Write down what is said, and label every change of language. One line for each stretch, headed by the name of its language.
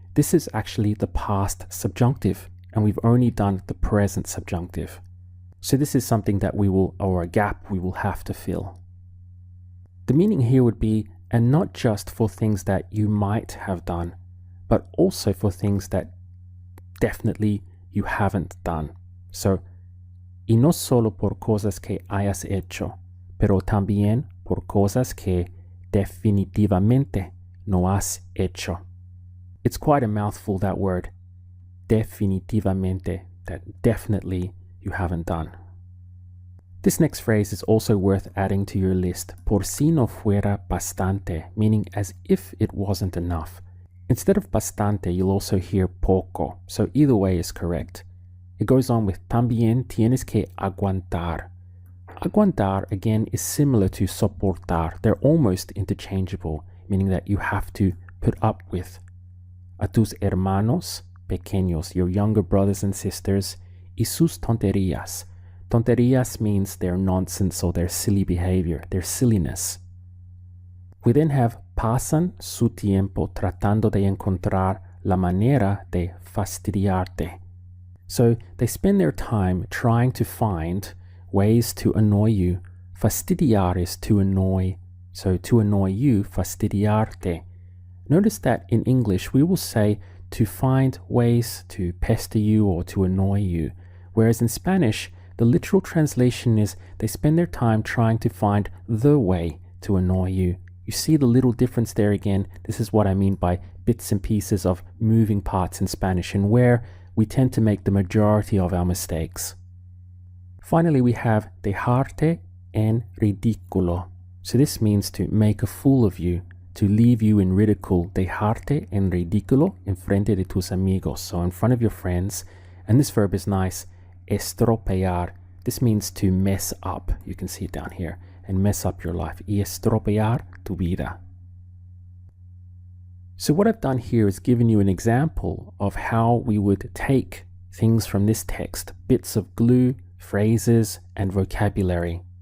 English: this is actually the past subjunctive, and we've only done the present subjunctive. So this is something that or a gap we will have to fill. The meaning here would be, and not just for things that you might have done, but also for things that definitely you haven't done.
Spanish: So, y no solo por cosas que hayas hecho, pero también por cosas que definitivamente no has hecho.
English: It's quite a mouthful, that word, definitivamente, that definitely you haven't done. This next phrase is also worth adding to your list,
Spanish: por si no fuera bastante,
English: meaning as if it wasn't enough. Instead of bastante, you'll also hear poco, so either way is correct. It goes on with
Spanish: también tienes que aguantar.
English: Aguantar, again, is similar to soportar. They're almost interchangeable, meaning that you have to put up with.
Spanish: A tus hermanos pequeños,
English: your younger brothers and sisters,
Spanish: y sus tonterías.
English: Tonterías means their nonsense or their silly behavior, their silliness. We then have
Spanish: pasan su tiempo tratando de encontrar la manera de fastidiarte.
English: So they spend their time trying to find ways to annoy you. Fastidiar is to annoy. So to annoy you, fastidiarte. Notice that in English we will say to find ways to pester you or to annoy you. Whereas in Spanish, the literal translation is they spend their time trying to find the way to annoy you. You see the little difference there again? This is what I mean by bits and pieces of moving parts in Spanish, and where we tend to make the majority of our mistakes. Finally, we have
Spanish: dejarte en ridículo.
English: So this means to make a fool of you, to leave you in ridicule.
Spanish: Dejarte en ridículo en frente de tus amigos.
English: So in front of your friends. And this verb is nice. Estropear. This means to mess up. You can see it down here. And mess up your life.
Spanish: Y estropear tu vida.
English: So what I've done here is given you an example of how we would take things from this text, bits of glue, phrases, and vocabulary.